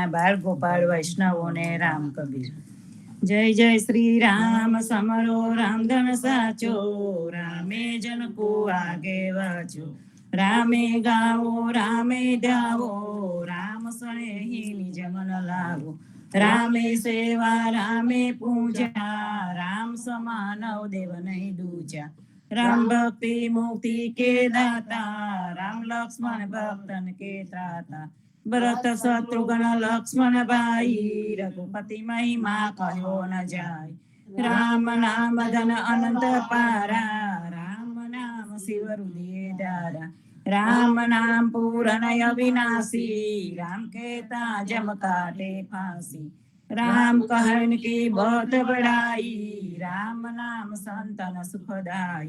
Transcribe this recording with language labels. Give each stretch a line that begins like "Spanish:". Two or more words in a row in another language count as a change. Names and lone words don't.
Gujarati: બાળ ગોપાળ વૈષ્ણવોને રામ કબીર
Hindi: जय जय श्री राम समरो रामधन साचो रामे जन को आगे वाचो रामे गावो रामे धावो राम स्नेही निज मन लावो रामे सेवा रामे पूजा राम समानव देव नहीं दूजा राम भक्ति मुक्ति के दाता राम लक्ष्मण भक्तन के त्राता भरत शत्रुघ्न लक्ष्मण भाई रघुपति महिमा कहो न जाय राम नाम धन अनंत पारा राम नाम शिव हृदय दारा राम नाम पूर्ण अविनाशी राम कहता जम काटे फांसी राम कहन की बहुत बड़ाई, राम नाम संतन सुखदाई।